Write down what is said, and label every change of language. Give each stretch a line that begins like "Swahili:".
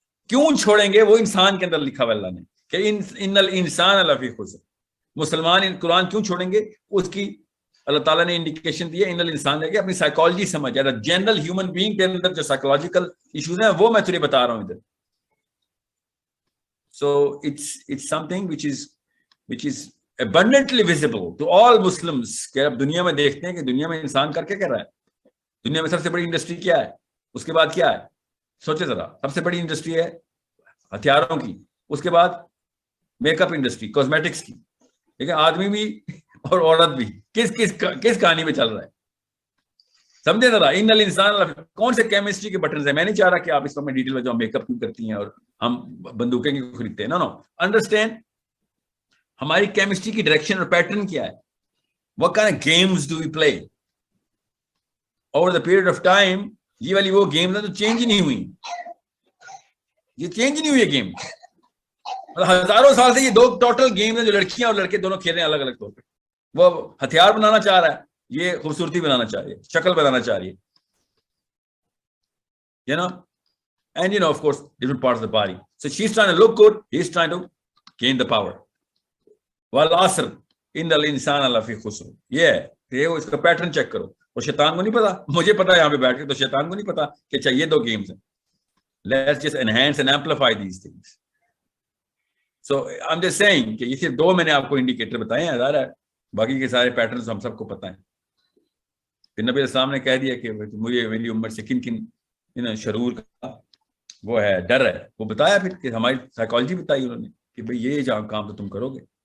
Urdu: کیوں چھوڑیں گے؟ وہ انسان کے اندر لکھا ہوا اللہ نے کہ
Arabic: ان الانسان لفی خسر.
Urdu: مسلمان قرآن کیوں چھوڑیں گے؟ اس کی اللہ تعالیٰ نے انڈیکیشن دی ہے. ان الانسان ہے کہ اپنی سائیکالوجی سمجھ ہے. جنرل ہیومن بینگ کے اندر جو سائیکولوجیکل ایشوز ہیں وہ میں تجھے بتا رہا ہوں ادھر.
English: So it's something which is abundantly visible to all Muslims.
Urdu: کہ اب دنیا میں دیکھتے ہیں کہ دنیا میں انسان کر کے کر رہا ہے. دنیا میں سب سے بڑی انڈسٹری کیا ہے؟ اس کے بعد کیا ہے؟ سوچے ذرا. سب سے بڑی انڈسٹری ہے ہتھیاروں کی, اس کے بعد میک اپ انڈسٹری, کاسمیٹکس کی. لیکن آدمی بھی اور عورت بھی کس کہانی میں چل رہا ہے؟ سمجھے ذرا. ان الانسان کون سے کیمسٹری کے بٹنز ہیں؟ میں نہیں چاہ رہا کہ آپ اس میں ڈیٹیل میں جو میک اپ کیوں کرتی ہیں اور ہم بندوقیں کیوں خریدتے ہیں. نو انڈرسٹینڈ ہماری کیمسٹری کی ڈائریکشن اور پیٹرن کیا ہے.
English: What kind of games do we play? Over the period of time,
Urdu: یہ والی وہ گیمز ہیں تو چینج ہی نہیں ہوئی. یہ چینج ہی نہیں ہوئی گیم. ہزاروں سال سے یہ دو ٹوٹل گیمز ہیں جو لڑکیاں اور لڑکے دونوں کھیل رہے ہیں الگ الگ طور پہ. وہ ہتھیار بنانا چاہ رہا ہے, یہ خوبصورتی بنانا چاہ رہی ہے, شکل بنانا چاہ رہی ہے.
English: And of course, different parts of the body. So she's trying to look good, he's trying to gain the power.
Arabic: والعصر ان الانسان لفی خسر.
Urdu: یہ اس کا پیٹرن چیک کرو. اور شیطان کو نہیں پتا, مجھے پتا ہے یہاں پہ بیٹھ کے, تو شیطان کو نہیں پتا کہ اچھا یہ دو گیمز ہیں.
English: Let's just enhance and amplify these things. So I'm just saying
Urdu: کہ یہ صرف دو میں نے آپ کو انڈیکیٹر بتائے ہیں, ظاہر ہے باقی کے سارے پیٹرنز ہم سب کو پتہ ہیں. پھر نبی السلام نے کہہ دیا کہ مجھے میری امت سے کن کن شرور کا وہ ہے, ڈر ہے, وہ بتایا. پھر کہ ہماری سائیکالوجی بتائی انہوں نے کہ بھئی یہ جہاں کام تو تم کرو گے.